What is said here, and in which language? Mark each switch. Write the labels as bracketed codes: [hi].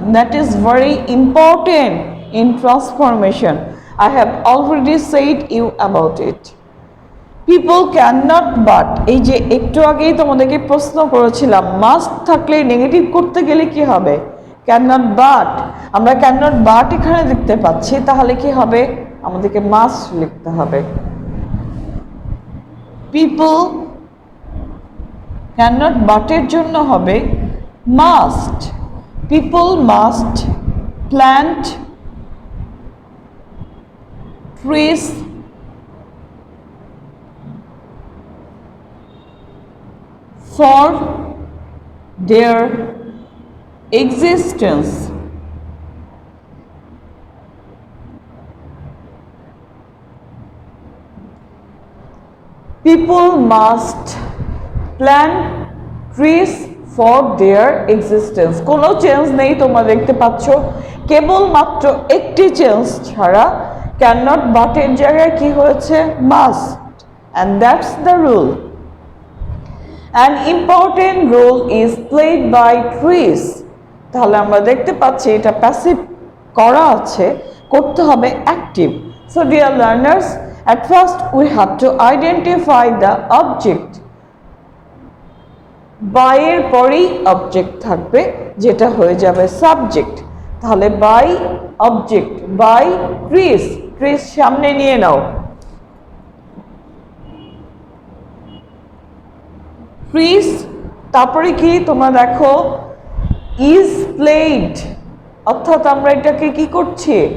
[en] That is very important in transformation. I have already said you about it. People cannot but, [bn] এই যে একটু আগেই তোমাদেরকে প্রশ্ন করেছিলাম মাস্ট থাকলে নেগেটিভ করতে গেলে কি হবে? Cannot but. আমরা ক্যানট বাট এখানে দেখতে পাচ্ছি, তাহলে কি হবে? আমাদেরকে মাস্ট লিখতে হবে। পিপল cannot but এর জন্য হবে must. [en] People must plant trees for their existence. People must plant trees for their existence. [bn] কোনো চেঞ্জ নেই, তোমরা দেখতে পাচ্ছ। কেবলমাত্র একটি চেঞ্জ ছাড়া ক্যানট বাট এর জায়গায় কি হয়েছে? [en] Must, and that's the rule. An important role is played by trees. [bn] তাহলে আমরা দেখতে পাচ্ছি এটা প্যাসিভ করা আছে, করতে হবে active. [en] So dear learners, at first we have to identify the object. [bn] By এর পরেই অবজেক্ট থাকবে, যেটা হয়ে যাবে সাবজেক্ট। তাহলে by object, by trees, trees সামনে নিয়ে নাও। ট্রিস, তারপরে কি তোমরা দেখো ইজ প্লেড, অর্থাৎ আমরা এটাকে কি করছি?